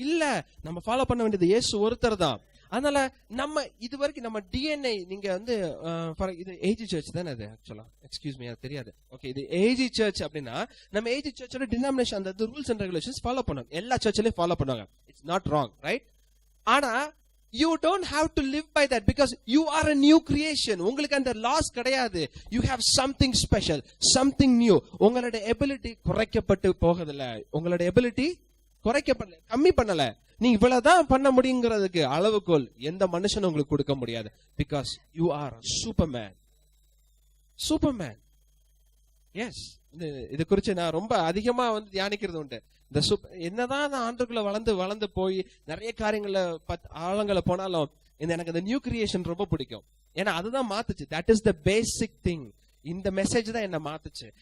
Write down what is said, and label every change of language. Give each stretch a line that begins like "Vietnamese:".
Tamil: இல்ல, நம்ம ஃபாலோ பண்ண வேண்டியது இயேசு ஒருத்தர் தான். அதனால நம்ம இது வரைக்கும் நம்ம டிஎன்ஏ, நீங்க இது ஏஜி சர்ச் தானே? அது ஆக்சுவலா
English: excuse me,
Tamil: எனக்கு தெரியாது. ஓகே, இது ஏஜி சர்ச் அப்படின்னா நம்ம ஏஜி சர்ச்சோட டினாமினேஷன், அந்த ரூல்ஸ் அண்ட் ரெகுலேஷன்ஸ் ஃபாலோ பண்ணுவாங்க. எல்லா சர்ச்லயும் ஃபாலோ பண்ணுவாங்க.
English: It's not wrong, right? ஆனா you don't have to live by that because you are a new creation.
Tamil: உங்களுக்கு அந்த லாஸ் கிடையாது.
English: you have something special, something new.
Tamil: உங்களுடைய ability குறைக்கப்பட்டு போகுதுல, உங்களுடைய எபிலிட்டி குறைக்கப்படல, கம்மி பண்ணல. நீ இவ்வளவுதான் பண்ண முடியுங்கிறதுக்கு அளவுகோல் எந்த மனுஷனும் உங்களுக்கு கொடுக்க முடியாது.
English: because you are a superman. Superman.
Tamil: S, இது குறித்து நான் ரொம்ப அதிகமா தியானிக்கிறது உண்டு. இந்த என்னதான் நான் ஆண்டுக்குள்ள வளர்ந்து போய் நிறைய காரியங்கள ஆழங்களை போனாலும் எனக்கு இந்த நியூ கிரியேஷன் ரொம்ப பிடிக்கும். ஏன்னா அதுதான் மாத்துச்சு.
English: That is the basic thing.
Tamil: இந்த மெசேஜ் தான் என்ன மாத்துச்சு.